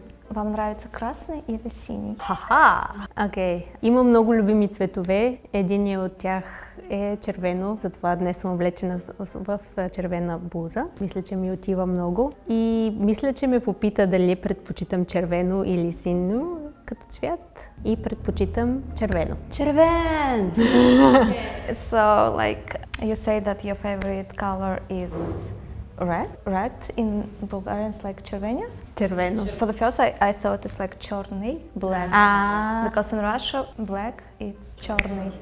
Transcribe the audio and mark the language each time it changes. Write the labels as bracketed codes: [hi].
[ru] Вам нравится красный или синий? [bg] Ха-ха! Окей. Има много любими цветове. Един от тях е червено, затова днес съм облечена в червена блуза. Мисля, че ми отива много. И мисля, че ме попита дали предпочитам червено или синьо като цвят. И предпочитам червено. Червен! [en] So like you say that your favorite color is red. Red in Bulgarian is like червеня. [bg] Червено. [en] For the first, I thought it's like черный, black. Because in Russia, black it's черный.